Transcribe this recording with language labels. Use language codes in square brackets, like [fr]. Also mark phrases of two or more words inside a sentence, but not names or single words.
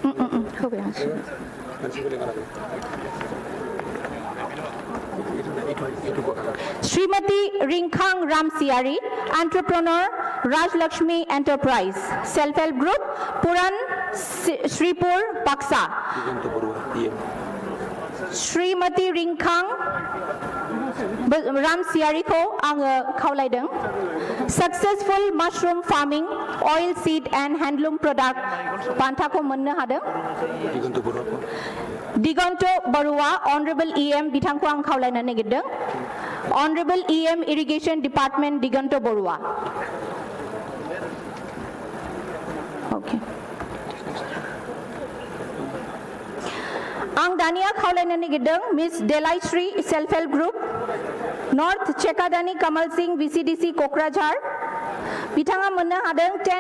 [en] Srimati Rinkhang Ramsiyari entrepreneur Rajlakshmi Enterprise self help group Puran Sripur Baksa [brx] श्रीमती रिंखांग रामसियारी को आङो खावलायदों [en] successful mushroom farming oil seed and handloom product [brx] बान्थाखौ मोननो हादों दिगन्त बरुवा [en] honourable EM [brx] बिथांखौ आं खावलायनो नागिरदों [en] honourable EM irrigation department [brx] दिगन्त बरुवा ओके आं दानिया खावलायनो नागिरदों मिस देलायश्री [en] self help group [brx] नॉर्थ चेकादानी कमल सिंह VCDC कोकराझार बिथाङा मोननो हादों टेंट